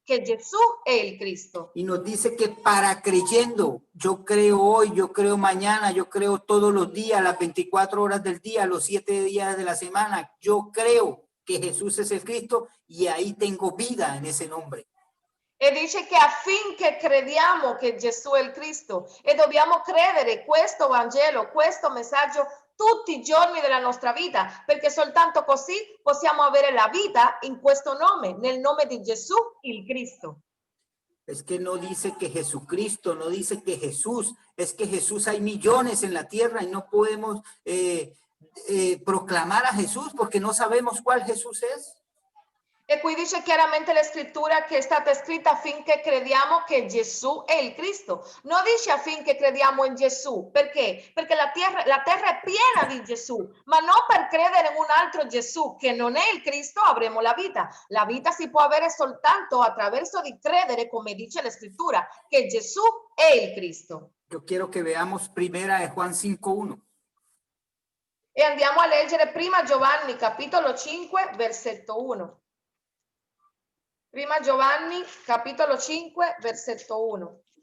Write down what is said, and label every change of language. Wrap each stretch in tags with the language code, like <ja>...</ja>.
<it>Che Gesù è il Cristo.</it> <es>Y nos dice que para creyendo, yo creo hoy, yo creo mañana, yo creo todos los días, las 24 horas del día, los 7 días de la semana, yo creo que Jesús es el Cristo y ahí tengo vida en ese nombre.</es> <it>E dice che affinché crediamo che Gesù è il Cristo e dobbiamo credere questo Vangelo, questo messaggio tutti i giorni della nostra vita, perché soltanto così possiamo avere la vita in questo nome, nel nome di Gesù, il Cristo.</it> <es>Es que no dice que Jesucristo, no dice que Jesús, es que Jesús hay millones en la tierra y no podemos proclamar a Jesús porque no sabemos cuál Jesús es.</es> <it>E qui dice chiaramente la scrittura che è stata scritta affinché crediamo che Gesù è il Cristo. Non dice affinché crediamo in Gesù. Perché? Perché la terra è piena di Gesù, ma non per credere in un altro Gesù che non è il Cristo avremo la vita. La vita si può avere soltanto attraverso di credere, come dice la scrittura, che Gesù è il Cristo.</it> <es>Yo quiero que veamos primera de Juan 5:1.</es> <it>E andiamo a leggere prima Giovanni, capitolo 5, versetto 1. Prima Giovanni, capitolo 5, versetto 1.</it>